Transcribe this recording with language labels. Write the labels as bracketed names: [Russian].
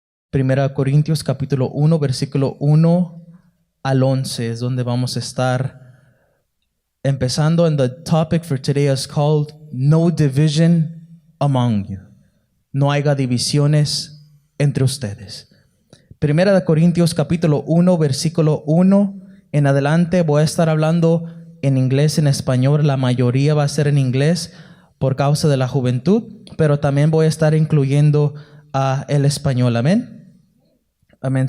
[Spanish] Primera Corintios capítulo 1, versículo 1 al 11 es donde vamos a estar empezando. [English] And the topic for today is called No Division Among You. [Spanish] No haya divisiones entre ustedes. Primera de Corintios capítulo 1, versículo 1 en adelante. Voy a estar hablando en inglés, en español. La mayoría va a ser en inglés por causa de la juventud, pero también voy a estar incluyendo el español. Amén. Amén.